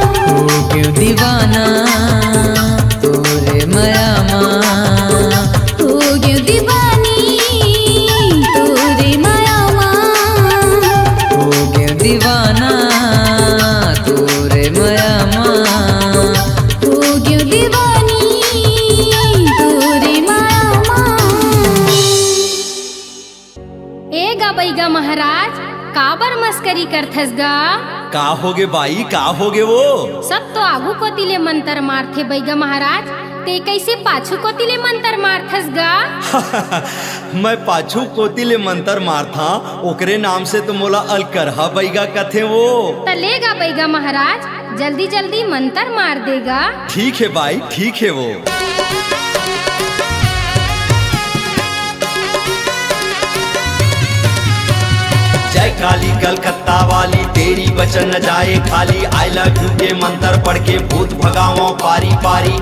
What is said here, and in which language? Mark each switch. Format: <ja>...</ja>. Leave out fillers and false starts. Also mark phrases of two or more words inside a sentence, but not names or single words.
<hne>हो गयो दीवाना तोरे माया माँ हो गयो दीवानी तोरे माया माँ हो गयो दीवाना तोरे माया माँ हो गयो दीवानी तोरे माया माँ। ए गा बैगा महाराज काबर मस्करी करथस गा? का होगे बाई, का होगे वो? सब तो आगू कोतिले मंतर मारथे बैगा महाराज, ते कैसे पाछू कोतिले मंतर मारथस गा? मैं पाछू कोतिले मंतर मारथा ओकरे नाम से तो मोला अलकरहा बैगा कथे वो। तलेगा बैगा महाराज जल्दी जल्दी मंतर मार देगा। ठीक है बाई, ठीक है वो। जय काली कलकत्ता वाली तेरी वचन न जाए खाली,</hne> <en>I love you</en> <hne>के मंत्र पढ़ के भूत भगाओ पारी पारी।</hne>